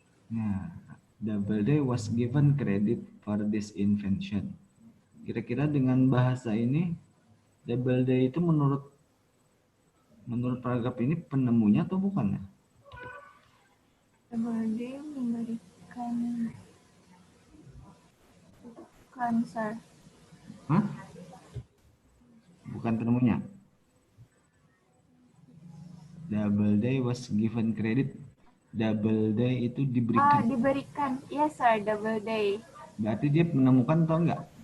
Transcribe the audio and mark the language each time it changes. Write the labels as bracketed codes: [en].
[en] Nah, Doubleday was given credit for this invention. [id] Kira-kira dengan bahasa ini, Doubleday itu menurut paragraf ini penemunya atau bukan ya? Doubleday memberikan bukan, Sir. Hah? Bukan penemunya. [en] Doubleday was given credit. [id] Doubleday itu diberikan. [en] Diberikan. Yes, Sir, Doubleday. [id] Berarti dia menemukan atau enggak?